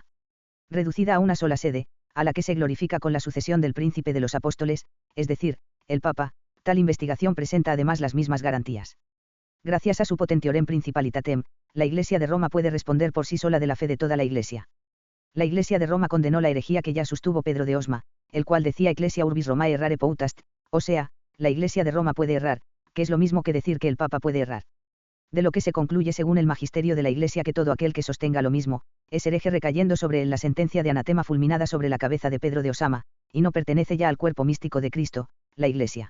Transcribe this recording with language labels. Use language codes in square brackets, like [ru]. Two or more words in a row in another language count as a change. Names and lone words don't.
[es] Reducida a una sola sede, a la que se glorifica con la sucesión del príncipe de los apóstoles, es decir, el Papa, tal investigación presenta además las mismas garantías. Gracias a su [la] potentiorem principalitatem, [es] la Iglesia de Roma puede responder por sí sola de la fe de toda la Iglesia. La Iglesia de Roma condenó la herejía que ya sostuvo Pedro de Osma, el cual decía [la] Ecclesia urbis Romae errare poutast, [es] o sea, la Iglesia de Roma puede errar, que es lo mismo que decir que el Papa puede errar. De lo que se concluye según el magisterio de la Iglesia que todo aquel que sostenga lo mismo, es hereje recayendo sobre él la sentencia de anatema fulminada sobre la cabeza de Pedro de Osama, y no pertenece ya al cuerpo místico de Cristo, la Iglesia.